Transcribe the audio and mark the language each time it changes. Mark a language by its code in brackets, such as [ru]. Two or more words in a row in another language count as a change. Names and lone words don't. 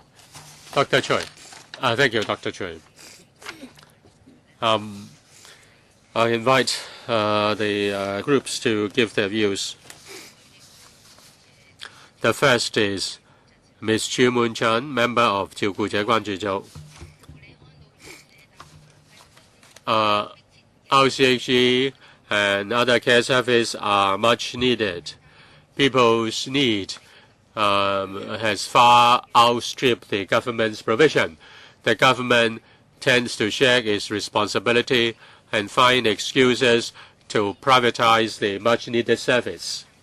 [en] Dr. Choi. Thank you, Dr. Choi. I invite the groups to give their views. The first is Ms. Chu Moon-chan, member of 照顧者關注組. RCHE and other care services are much needed. People's need has far outstripped the government's provision. The government tends to shirk its responsibility and find excuses to privatize the much-needed service.